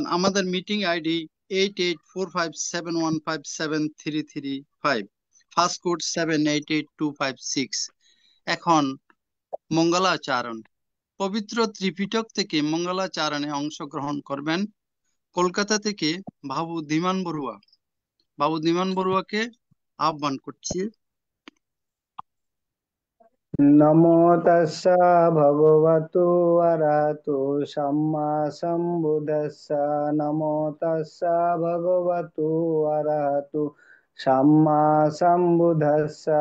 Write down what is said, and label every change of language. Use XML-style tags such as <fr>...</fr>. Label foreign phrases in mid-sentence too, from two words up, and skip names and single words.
<bn>আমাদের</bn> <en>meeting ID</en> <bn>884571573335,</bn> <en>first code</en> <bn>788256। এখন মঙ্গলাচরণ। পবিত্র ত্রিপিটক থেকে মঙ্গলাচরণে অংশগ্রহণ করবেন কলকাতা থেকে বাবু ধীমান বড়ুয়া। বাবু ধীমান বড়ুয়াকে আহ্বান করছি।</bn> <pi>নমো তাস্সা ভগবতু আরহাতু সাম্মা সম্বুদ্ধাস্সা। নমো তাস্সা ভগবতু আরহাতু সাম্মা সম্বুদ্ধাস্সা।</pi>